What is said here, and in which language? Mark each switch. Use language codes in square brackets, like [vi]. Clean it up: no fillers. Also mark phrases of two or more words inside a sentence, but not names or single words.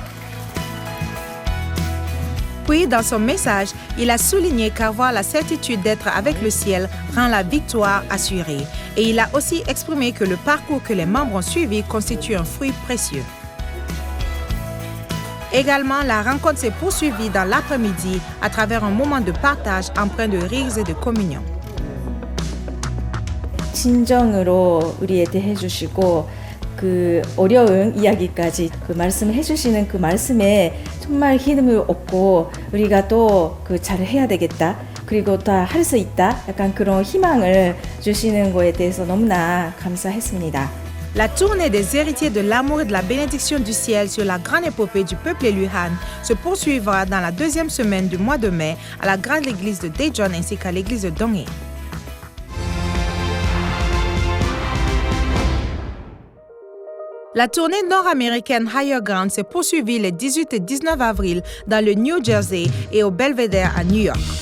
[fr] Puis, dans son message, il a souligné qu'avoir la certitude d'être avec le ciel rend la victoire assurée. Et il a aussi exprimé que le parcours que les membres ont suivi constitue un fruit précieux. Également, la rencontre s'est poursuivie dans l'après-midi à travers un moment de partage empreint de rires et de communion. [ko] 진정으로 우리에게 해주시고 그 어려운 이야기까지 그 말씀을 해주시는 그 말씀에 정말 힘을 얻고 우리가 또 그 잘 해야 되겠다 그리고 다 할 수 있다 약간 그런 희망을 주시는 거에 대해서 너무나 감사했습니다. [fr] La tournée des héritiers de l'amour et de la bénédiction du ciel sur la grande épopée du peuple élu Han se poursuivra dans la deuxième semaine du mois de mai à la grande église de Daejeon ainsi qu'à l'église de Donghae. La tournée nord-américaine Higher Ground s'est poursuivie les 18 et 19 avril dans le New Jersey et au Belvedere à New York.